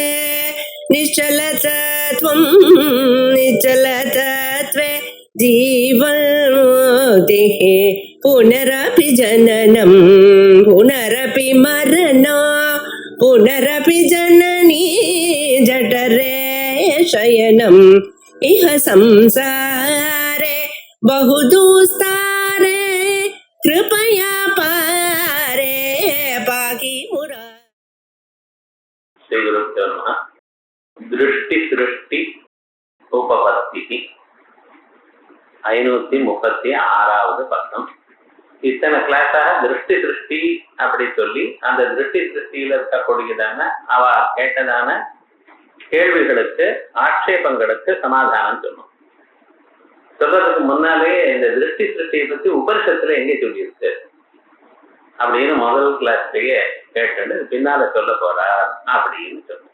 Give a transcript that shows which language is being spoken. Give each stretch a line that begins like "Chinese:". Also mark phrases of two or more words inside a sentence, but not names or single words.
Sanskrit: निश्चलतत्वं निश्चलतत्वे जीवन्मुक्तिः पुनरपि जननं पुनरपि मरणं पुनरपि जननी जठरे शयनम् इह संसारे बहुदुस्तारे कृपया पारे पाहि मुरा। श्री गुरुभ्यो नमः। दृष्टि सृष्टि उपपत्ति
Tamil: 536வது பக்கம். இத்தனை கிளாஸாக திருஷ்டி சிருஷ்டி அப்படி சொல்லி அந்த திருஷ்டி சிருஷ்டியில இருக்கக்கூடியதான அவ கேட்டதான கேள்விகளுக்கு ஆட்சேபங்களுக்கு சமாதானம் சொன்னோம். சொல்றதுக்கு முன்னாலே இந்த திருஷ்டி சிருஷ்டியை பத்தி உபனிஷத்துல எங்கே சொல்லியிருக்கு அப்படின்னு முதல் கிளாஸ்லயே கேட்டு பின்னால சொல்ல போறா அப்படின்னு சொன்னோம்.